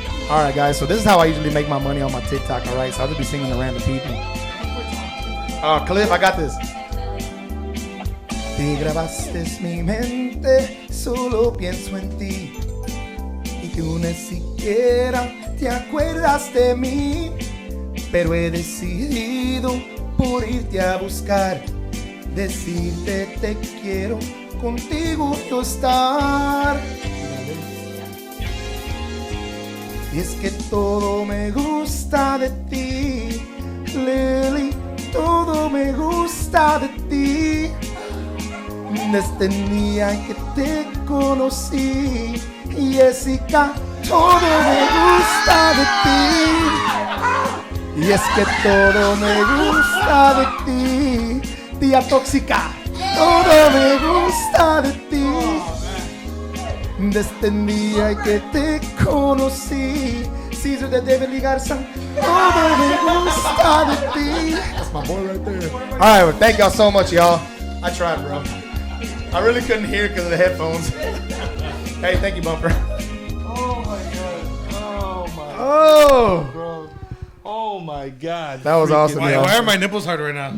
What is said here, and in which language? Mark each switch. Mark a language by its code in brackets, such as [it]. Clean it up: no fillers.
[en] All right, guys. So this is how I usually make my money on my TikTok. All right, so I'll just be singing to random people. Cliff, I got this. [es] Te grabaste en mi mente, solo pienso en ti. Y tú ni siquiera te acuerdas de mí. pero he decidido por irte a buscar, decirte te quiero, contigo yo estar. Y es que todo me gusta de ti, Lily, todo me gusta de ti. Desde el día en que te conocí, Jessica, todo me gusta de ti. Y es que todo me gusta de ti, tía tóxica, todo me gusta de ti. Desde el día en que te conocí, Caesar de David Lee Garza, todo me gusta de ti. [en] That's my boy right there. All right, well, thank y'all so much, y'all. I tried, bro. I really couldn't hear because of the headphones. Hey, thank you, Bumper. Oh my god. Oh my. Oh, Bro. Oh my god. that was awesome, Why y'all. are my nipples hard right now?